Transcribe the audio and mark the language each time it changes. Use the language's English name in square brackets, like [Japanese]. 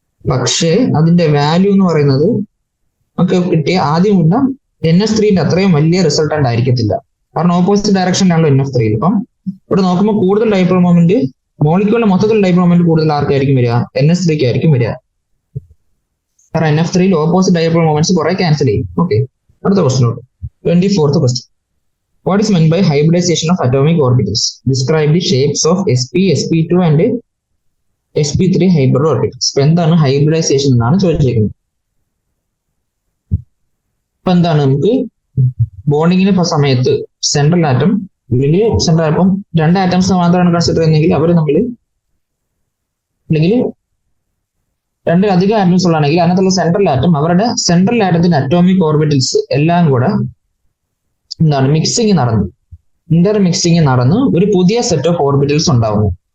[Malayalam] പക്ഷേ അതിന്റെ വാല്യൂ എന്ന് പറയുന്നത് നമുക്ക് കിട്ടിയ ആദ്യമുള്ള NH3ന്റെ അത്രയും വലിയ റിസൾട്ടന്റ് ആയിരിക്കത്തില്ല. കാരണം ഓപ്പോസിറ്റ് ഡയറക്ഷനിലാണല്ലോ NF3. ഇപ്പം ഇവിടെ നോക്കുമ്പോൾ കൂടുതൽ ഡൈപോൾ മൊമെന്റ് മോളിക്യൂളിന്റെ മൊത്തത്തിൽ ഡൈപോൾ മൊമെന്റ് കൂടുതൽ ആർക്കായിരിക്കും വരിക NH3ക്ക് ആയിരിക്കും വരിക. കാരണം NF3യിൽ ഓപ്പോസിറ്റ് ഡൈപോൾ മൊമെന്റ്സ് കുറെ ക്യാൻസൽ ചെയ്യും. ഓക്കെ, അടുത്ത ക്വസ്റ്റ്യനോട്ട് 24th question. [English] What is meant by hybridization of atomic orbitals? Describe the shapes of sp, sp2 and sp3 hybrid orbitals. [Malayalam] ഇപ്പൊ എന്താണ് ഹൈബ്രിഡൈസേഷൻ എന്നാണ് ചോദിച്ചിരിക്കുന്നത്. ഇപ്പൊ എന്താണ് നമുക്ക് ബോണ്ടിങ്ങിന് സമയത്ത് സെൻട്രൽ ആറ്റം അല്ലെങ്കിൽ സെൻട്രൽ ആറ്റം 2 ആറ്റംസ് മാത്രമാണ് കൺസിഡർ ചെയ്യുന്നതെങ്കിൽ അവർ തമ്മിൽ അല്ലെങ്കിൽ 2 അധികം ആറ്റംസ് ഉള്ളതാണെങ്കിൽ അതിനകത്തുള്ള സെൻട്രൽ ആറ്റം അവരുടെ സെൻട്രൽ ആറ്റത്തിന്റെ അറ്റോമിക് ഓർബിറ്റൽസ് എല്ലാം കൂടെ എന്താണ് മിക്സിങ് നടന്നു, ഇന്റർ മിക്സിങ് നടന്ന് ഒരു പുതിയ സെറ്റ് ഓഫ് ഓർബിറ്റൽസ് ഉണ്ടാവുന്നു.